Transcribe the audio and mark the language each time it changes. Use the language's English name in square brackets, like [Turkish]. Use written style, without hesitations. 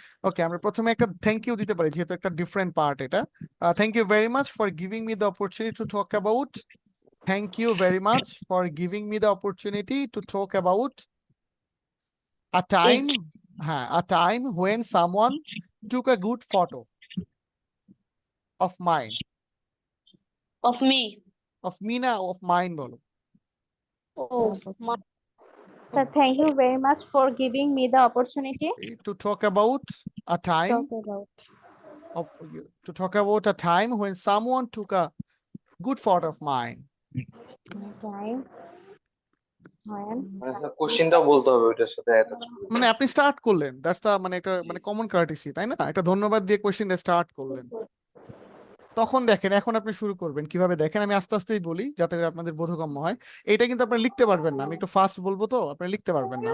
[Bangla] ওকে, আমরা প্রথমে একটা থ্যাংক ইউ দিতে পারি, যেহেতু একটা ডিফারেন্ট পার্ট এটা। [English] Thank you very much for giving me the opportunity to talk about, thank you very much for giving me the opportunity to talk about a time, হ্যাঁ a time when someone took a good photo of mine. Of me. Of me না, of mine বলো। Oh, my. Sir thank you very much for giving me the opportunity to talk about a time talk about of to talk about a time when someone took a good photo of mine. Time when [Bangla] মানে sir কোশ্চেনটাও বলতে হবে ওইটার সাথে attach করে। মানে আপনি start করলেন, that's দা মানে একটা মানে কমন কার্টিসি, তাই না? একটা ধন্যবাদ দিয়ে কোশ্চেন দিয়ে স্টার্ট করলেন। তখন দেখেন এখন আপনি শুরু করবেন কিভাবে, দেখেন আমি আস্তে আস্তেই বলি যাতে করে আপনাদের বোধগম্য হয়। এটা কিন্তু আপনি লিখতে পারবেন না, আমি একটু ফাস্ট বলবো তো আপনি লিখতে পারবেন না।